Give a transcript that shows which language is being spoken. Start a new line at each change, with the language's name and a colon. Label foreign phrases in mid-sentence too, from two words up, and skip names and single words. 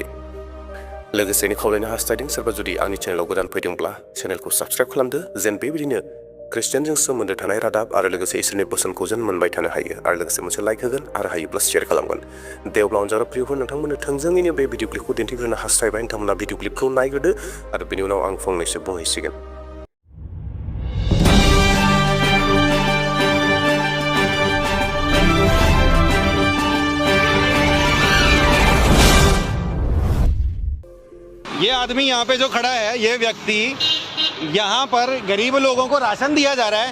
Bodo: लोगोसेनो खावलायनो हास्थायदों सोरबा जुदि आंनि चेनेलाव गोदान फैदोंब्ला चेनेलखौ साबस्क्राइब खालामदो, जेन बेबायदिनो ख्रिस्टियानजों सोमोन्दो थानाय रादाब आरो लोगोसे इसोरनि बोसोनखौ जेन मोनबाय थानो हायो। आरो लोगोसे मोनसे लाइक होगोन आरो हायोब्ला शेयार खालामगोन। दे अब्ला अनजाग्रा प्रियफोर, नोंथांमोननो थोंजोङैनो बे भिडिअ क्लिपखौ दिन्थिग्रोनो हास्थायबाय। नोंथांमोना भिडिअ क्लिपखौ नायग्रोदो आरो बेनि उनाव आं फंनैसो बुंहैसिगोन।
Hindi: ये आदमी यहाँ पे जो खड़ा है, ये व्यक्ति यहाँ पर गरीब लोगों को राशन दिया जा रहा है।